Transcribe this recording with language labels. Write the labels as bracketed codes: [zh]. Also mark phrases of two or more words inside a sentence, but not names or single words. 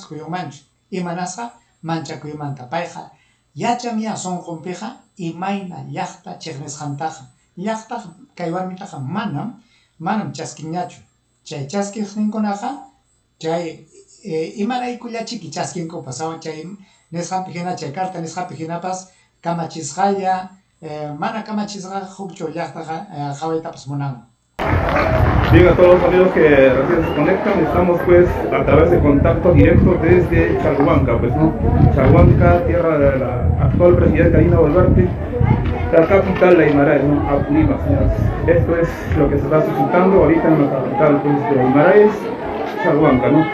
[qu] kuyunmanchu imanasqa manchakuymanta payqa yachamiya sunqunpiqa imayna llaqta chiqnisqantaqa llaqtaqa kay warmitaqa manam chaskinñachu chay chaskiqninkunaqa chay imaraykullachiki chaskinkupas chay nisqanpi hina chay carta nisqanpi hinapas kamachisqalla mana kamachisqa hukchu llaqtaqa qhawaytapas munanman. [es] Bien, a todos los amigos que recién se conectan, estamos pues a través de contacto directo desde Chalhuanca, pues no, Chalhuanca, tierra de la actual presidenta Dina Boluarte, la capital de Aymaray, ¿no? Apurímac, señores. Esto es lo que se está suscitando ahorita en la capital pues, de Aymaray, Chalhuanca, ¿no?